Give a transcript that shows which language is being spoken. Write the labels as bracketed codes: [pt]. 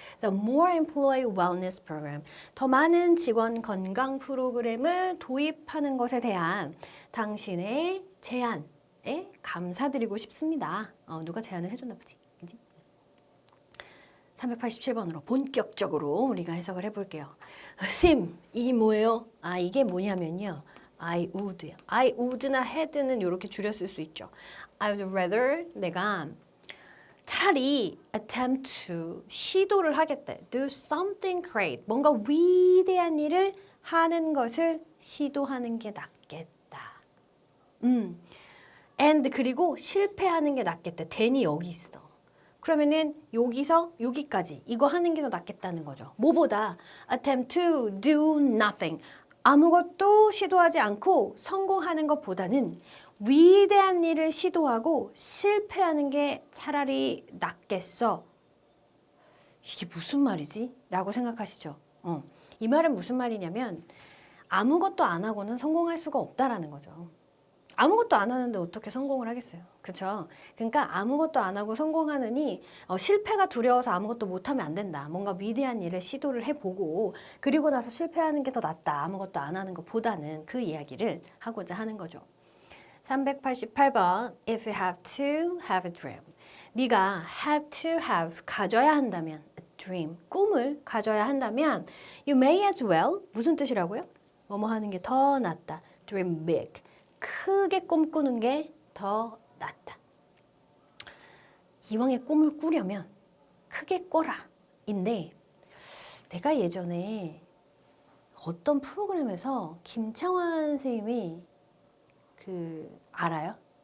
[ko] 그래서 [en] more employee wellness program, [ko] 더 많은 직원 건강 프로그램을 도입하는 것에 대한 당신의 제안에 감사드리고 싶습니다. 누가 제안을 해줬나 보지? 그치? 387번으로 본격적으로 우리가 해석을 해볼게요. 쌤, 이 뭐예요? 이게 뭐냐면요. [en] I would. I would [ko] 나 had는 이렇게 줄였을 수 있죠. [en] I would rather [ko] 내가 차라리 [en] attempt to [ko] 시도를 하겠다. [en] Do something great. [ko] 뭔가 위대한 일을 하는 것을 시도하는 게 낫겠다. [en] And [ko] 그리고 실패하는 게 낫겠다. than이 여기 있어. 그러면은 여기서 여기까지 이거 하는 게 더 낫겠다는 거죠. 뭐보다 [en] attempt to do nothing. [ko] 아무것도 시도하지 않고 성공하는 것보다는 위대한 일을 시도하고 실패하는 게 차라리 낫겠어. 이게 무슨 말이지? 라고 생각하시죠? 이 말은 무슨 말이냐면 아무것도 안 하고는 성공할 수가 없다라는 거죠. 아무것도 안 하는데 어떻게 성공을 하겠어요? 그렇죠? 그러니까 아무것도 안 하고 성공하느니 실패가 두려워서 아무것도 못하면 안 된다. 뭔가 위대한 일을 시도를 해보고 그리고 나서 실패하는 게 더 낫다. 아무것도 안 하는 것보다는 그 이야기를 하고자 하는 거죠. [en] 388번 If you have to have a dream. [ko] 네가 [en] have to have [ko] 가져야 한다면 [en] a dream [ko] 꿈을 가져야 한다면 [en] you may as well [ko] 무슨 뜻이라고요? 뭐뭐 하는 게 더 낫다. [en] dream big [ko] 크게 꿈꾸는 게 더 낫다. 이왕에 꿈을 꾸려면 크게 꿔라 인데 내가 예전에 어떤 프로그램에서 김창완 선생님이 알아요?